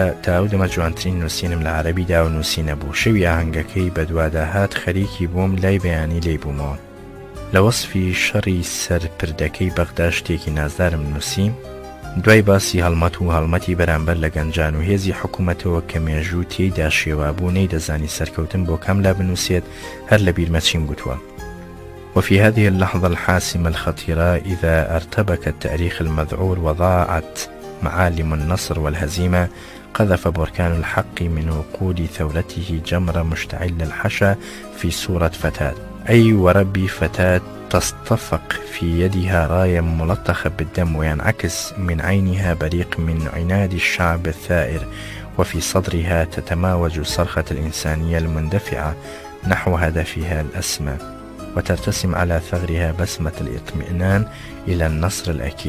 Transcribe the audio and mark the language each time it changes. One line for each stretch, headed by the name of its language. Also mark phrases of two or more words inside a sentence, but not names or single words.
Central Kurdish: تا ئەو دەمە جوانترین نووسینم لە عەرەبیدا و نووسینە بوو. شەوی ئاهەنگەکەی بەدوادا هات خەریکی بووم، لای بەیانی لێی بوومەوە. لە وەسفی شەڕی سەرپردەکەی بەغدا شتێکی نازدارم نووسیم. دوای باسی هەڵمەت و هەڵمەتی بەرامبەر لە گەنجان و هێزی حکوومەتەوە کە مێژوو تێیدا شێوابوو نەیدەزانی سەرکەوتن بۆ کەم لا بنووسێت، هەر لە بیرمەچیم گوتووە.
Arabic: وفي هذه اللحظة الحاسمة الخطيرة إذا ارتبك التاريخ المذعور وضاعت معالم النصر والهزيمة، قذف بركان الحق من وقود ثورته جمر مشتعل الحشا في صورة فتاة، أي وربي فتاة تصطفق في يدها راية ملطخة بالدم وينعكس من عينها بريق من عناد الشعب الثائر، وفي صدرها تتماوج صرخة الإنسانية المندفعة نحو هدفها الأسمى، وترتسم على ثغرها بسمة الإطمئنان إلى النصر الأكيد.